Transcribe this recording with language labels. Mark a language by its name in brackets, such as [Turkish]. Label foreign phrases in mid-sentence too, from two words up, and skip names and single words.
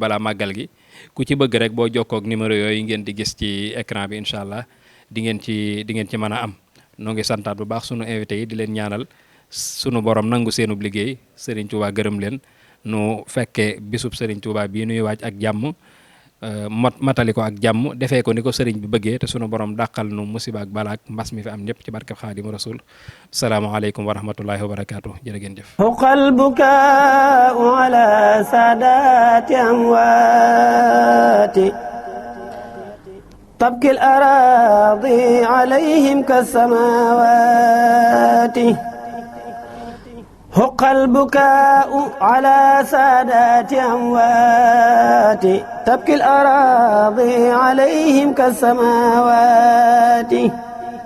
[Wolof] balaa màggal gi ku ci bëgg rek boo jokkoo ak numéro yooyu ngeen di gis ci écran bi [Arabic] إن شاء الله [Wolof] di ngeen ci mën a am noo ngi santaat bu baax sunu invité yi di leen ñaanal sunu borom nangu seenub liggéey Serigne Touba gërëm leen nu fekkee bisub Serigne Touba bii nuy waaj ak jàmm matali ko ak jàmm defee ko ni ko Serigne bi bëggee te sunu borom dàqal nu musiba ak balaak mbas mi fi am ñëpp ci barkeb Xaadimu Rasul [Arabic] السلام عليكم ورحمة الله وبركاته [Wolof] jërë ngeen jëf. [Arabic] حق البكاء على سادات أموات تبكي الأراضي عليهم كالسماوات حق البكاء على سادات أموات تبكي الأراضي عليهم كالسماوات